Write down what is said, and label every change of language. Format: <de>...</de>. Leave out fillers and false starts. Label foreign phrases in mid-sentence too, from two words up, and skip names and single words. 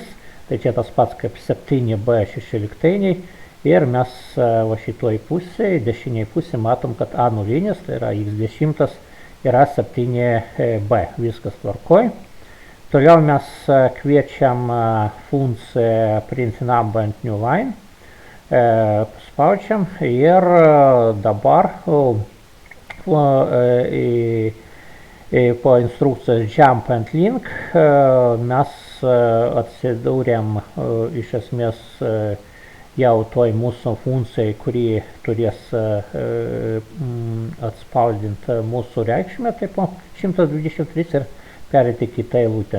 <lt>Tai čia tas pats kaip 7B16. Ir mes va šitoj pusėje, dešiniai pusėje matom, kad A0, tai yra X10, yra 7B. Viskas tvarkoj. Toliau mes kviečiam funkciją</lt> <en>print number and new line.</en> <lt>Spaudžiam ir dabar po instrukcijos</lt> <en>jump and link</en> <lt>mes atsidūrėm iš esmės jau toj mūsų funkcijai, kuri turės atspausdinti mūsų reikšmę, taip 123 ir perėti kitą eilutę.</lt>